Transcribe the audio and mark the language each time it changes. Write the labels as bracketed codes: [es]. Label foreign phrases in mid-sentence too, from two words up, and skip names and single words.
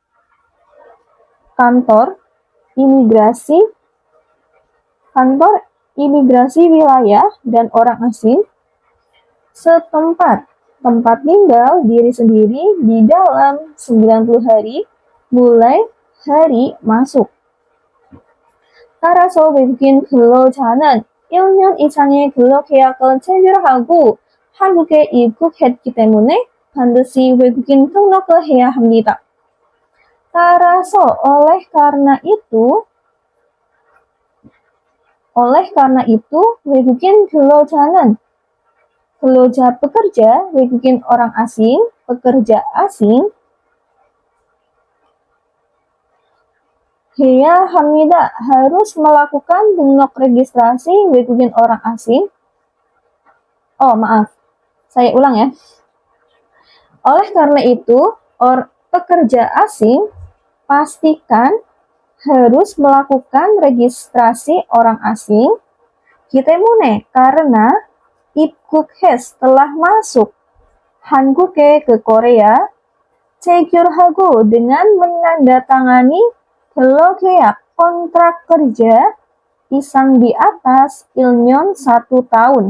[id] kantor imigrasi wilayah dan orang asing setempat tempat tinggal diri sendiri di dalam 90 hari mulai hari masuk. [ko] 따라서 외국인 근로자는 1년 이상의 근로계약을 체결하고 한국에 입국했기 때문에 반드시 외국인 등록을 해야 합니다. [id] 따라서 oleh karena itu [ko] 외국인 근로자는 [id] pekerja 외국인 orang asing pekerja asing [ko] 해야 합니다 [id] harus melakukan 등록 registrasi 외국인 orang asing. Oh maaf, saya ulang ya. Oleh karena itu pekerja asing pastikan harus melakukan registrasi orang asing 때문에 karena 입국했 telah masuk 한국에 ke Korea 체결하고 dengan menandatangani 계약 kontrak kerja isang di atas 1년 1 tahun.